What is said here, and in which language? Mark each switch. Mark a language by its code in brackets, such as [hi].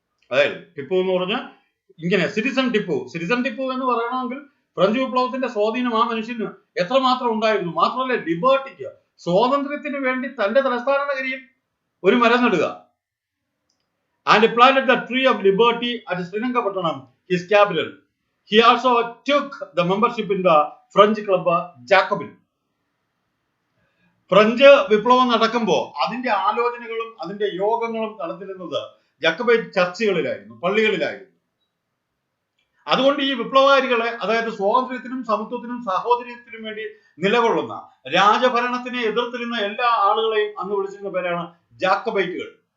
[ml] അതായത് ടിപ്പു എന്ന് പറഞ്ഞാൽ ഇങ്ങനെ സിറ്റിസൺ ടിപ്പു എന്ന് പറയണമെങ്കിൽ ഫ്രഞ്ച് വിപ്ലവത്തിന്റെ സ്വാധീനം ആ മനുഷ്യന് എത്രമാത്രം ഉണ്ടായിരുന്നു. മാത്രമല്ല, ലിബർട്ടിക്ക്, സ്വാതന്ത്ര്യത്തിന് വേണ്ടി തന്റെ തലസ്ഥാന നഗരിയിൽ ഒരു മരം നടുക. [en] And planted the tree of liberty at Srinagarpattanam, his capital. He also took the membership in the French club Jacobin. [ml] French വിപ്ലവം നടക്കുമ്പോൾ അതിന്റെ ആലോചനകളും അതിന്റെ യോഗങ്ങളും നടത്തിയിരുന്നത് ജാക്കബൈറ്റ് ചർച്ചുകളിലായിരുന്നു, പള്ളികളിലായിരുന്നു. അതുകൊണ്ട് ഈ വിപ്ലവകാരികളെ, അതായത് സ്വാതന്ത്ര്യത്തിനും സമത്വത്തിനും സാഹോദര്യത്തിനും വേണ്ടി നിലകൊള്ളുന്ന, രാജഭരണത്തിനെ എതിർത്തിരുന്ന എല്ലാ ആളുകളെയും അന്ന് വിളിച്ചിരുന്ന പേരാണ് ജാക്കബൈറ്റുകൾ.